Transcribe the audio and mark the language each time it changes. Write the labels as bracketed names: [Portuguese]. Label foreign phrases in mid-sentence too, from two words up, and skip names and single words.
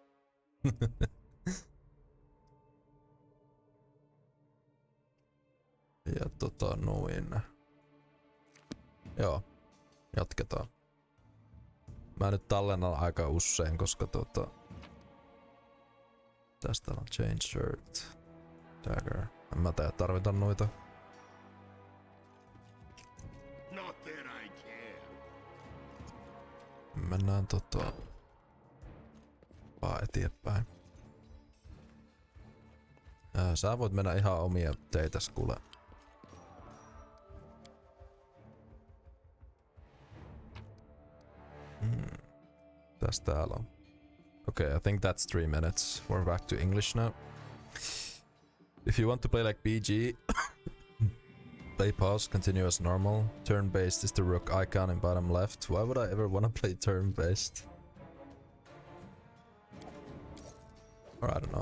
[Finnish] Ja noin. Joo, jatketaan. Mä nyt tallennan aika usein, koska tästä on [English] change shirt, [Finnish] dagger. En mä tarvita noita. Mennään vaan eteenpäin. Sä voit mennä ihan omia teitäs kuule. Tästä täällä on. [English] Okay, I think that's 3 minutes. We're back to English now. If you want to play like BG, play pause, continue as normal. Turn-based is the rook icon in bottom left. Why would I ever want to play turn-based? Or I don't know.